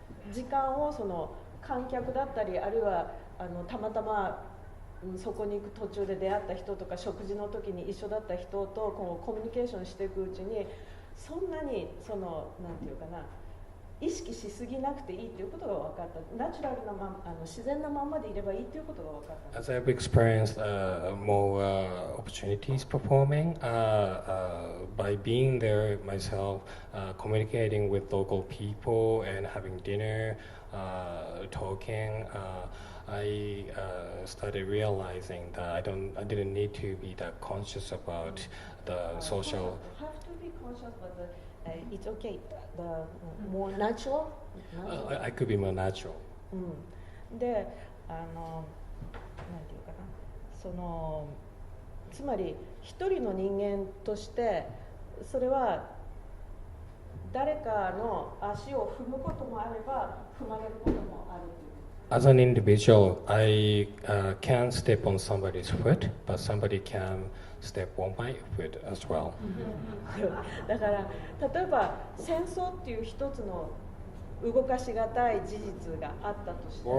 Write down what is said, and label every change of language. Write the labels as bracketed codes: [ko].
[ja] 時間をその観客だったりあるいはたまたまそこに行く途中で出会った人とか食事の時に一緒だった人とこうコミュニケーションしていくうちにそんなになんていうかな意識しすぎなくていいっていうことが分かったナチュラルな自然なままでいればいいっていうことが分かった [en] As I've experienced more opportunities performing, by being there myself, communicating with local people and having dinner, talking, I started realizing that I didn't need to be that conscious about the social. have to be conscious but it's okay the more natural I could be more natural. [ja] でなんていうかなつまり一人の人間としてそれは誰かの足を踏むこともあれば踏まれることもあるという [en] As an individual, I can step on somebody's foot, but somebody can step on my foot as well. [ja] だから例えば戦争っていう一つの動かしがたい事実があったとして